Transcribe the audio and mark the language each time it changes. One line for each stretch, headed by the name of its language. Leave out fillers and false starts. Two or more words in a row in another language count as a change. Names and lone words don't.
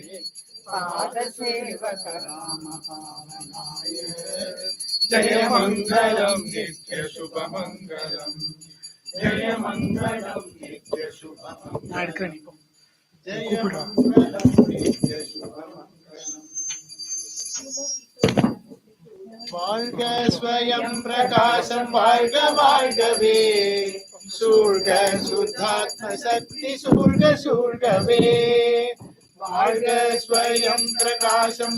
Sanskrit: पादसेवकरामपावनाय जय मङ्गलं नित्य शुभमङ्गलं जय मङ्गलं नित्य शुभमङ्गलम् जय मङ्गलं नित्य शुभमङ्गलम्
Tamil: வாழ்க ஸ்வயம் பிரகாசம் வாழ்க வாழ்கவே சூழ்க சுத்தாத்ம சக்தி சூழ்க சூழ்கவே வாழ்க ஸ்வயம் பிரகாசம்